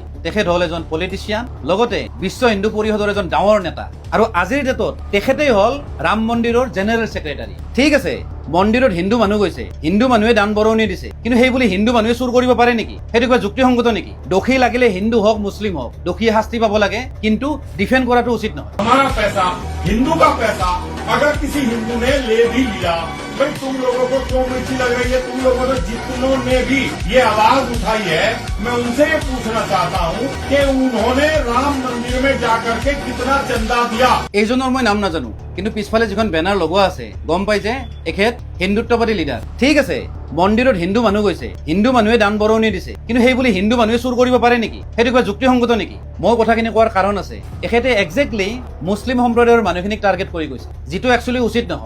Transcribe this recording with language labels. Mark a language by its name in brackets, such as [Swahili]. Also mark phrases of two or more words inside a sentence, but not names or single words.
[Assamese] তেখেত হল এজন পলিটিচিয়ান, লগতে বিশ্ব হিন্দু পৰিষদৰ এজন ডাঙৰ নেতা, আৰু আজিৰ ডেটত তেখেতেই হল ৰাম মন্দিৰৰ [English] general secretary. [Assamese] ঠিক আছে, মন্দিৰত হিন্দু মানুহ গৈছে, হিন্দু মানুহে দান বৰঙণি দিছে, কিন্তু সেই বুলি হিন্দু মানুহে চুৰ কৰিব পাৰে নেকি? সেইটো কিবা যুক্তিসংগত নেকি? দোষী লাগিলে হিন্দু হওক মুছলিম হওক, দোষীয়ে শাস্তি পাব লাগে, কিন্তু ডিফেণ্ড কৰাটো উচিত নহয়। [Hindi] हमारा पैसा, हिंदू का पैसा अगर किसी हिंदू ने ले भी लिया, भाई तुम लोगों को क्यों मिर्ची लग रही है? तुम लोगों ने जितनों ने भी ये आवाज उठाई है, मैं उनसे ये पूछना चाहता हूँ कि उन्होंने राम मंदिर में जाकर के कितना चंदा दिया? [Assamese] এইজনৰ মই নাম নাজানো, কিন্তু পিছফালে যিখন বেনাৰ লগোৱা আছে গম পাই যে এখেত হিন্দুত্ববাদী লিডাৰ। ঠিক আছে, মন্দিৰত হিন্দু মানুহ গৈছে, হিন্দু মানুহে দান বৰঙণি দিছে, কিন্তু সেই বুলি হিন্দু মানুহে চুৰ কৰিব পাৰে নেকি? সেইটো কিবা যুক্তিসংগত নেকি? মই কথাখিনি কোৱাৰ কাৰণ আছে, এখেতে একজেক্টলি মুছলিম সম্প্ৰদায়ৰ মানুহখিনিক টাৰ্গেট কৰি গৈছে, যিটো একচুৱেলি উচিত নহয়।